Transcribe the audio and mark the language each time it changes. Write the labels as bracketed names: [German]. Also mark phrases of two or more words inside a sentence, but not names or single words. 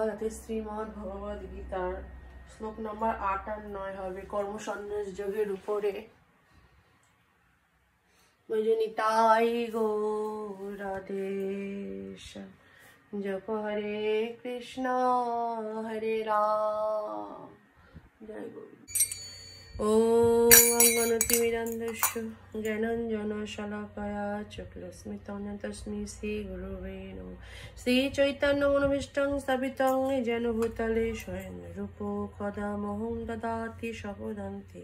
[Bangla] আজকে শ্রীমদ্ ভগবদ গীতার শ্লোক নম্বর 8 আর 9 হবে কর্মসন্ন্যাস যোগের উপরে। জয় নিতাই গৌর, রাধে জপ হরে কৃষ্ণ হরে রাম, জয় গৌর। [Sanskrit] ॐ गणतिमिरन्दस्य ज्ञानाञ्जनशलाकया चक्षुस्मितं तस्मै श्रीगुरुवे नमः। श्रीचैतन्यमनोभीष्टं स्थापितं येन भूतले स्वयं रूपो कदा मह्यं ददाति स्वपदान्ते।